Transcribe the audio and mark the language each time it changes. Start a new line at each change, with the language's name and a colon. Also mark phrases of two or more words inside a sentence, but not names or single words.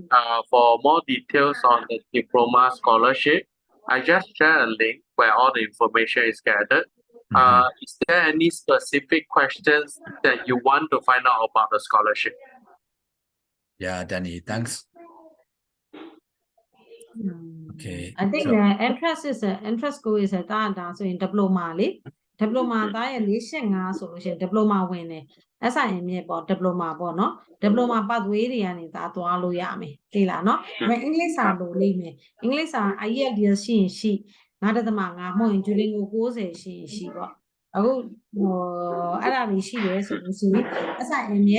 English: For more details on the diploma scholarship, I just share a link where all the information is gathered. Is there any specific questions that you want to find out about the scholarship? Yeah, Danny, thanks. Mm. Okay. I think so- the entrance school is a da so in diploma
Burmese: လေ diploma သားရဲ့45ဆိုလို့ရှိရင် diploma ဝင်တယ် SIM ရဲ့ပေါ့ diploma ပေါ့နော်
English: diploma pathway
Burmese: တွေကနေဒါသွားလို့ရမယ်သိလားနော်ဒါပေမဲ့အ င်္ဂလိပ်စာလိုလိမ့်မယ်အင်္ဂလိပ်စာ IELTS ရှိရင်ရှိ9.5မဟုတ်ရင် Duolingo 90ရှိရင်ရှိပေါ့အခုအဲ့ဒါတွေရှိတယ်ဆိုလို့ရှိရင် SIM ရဲ့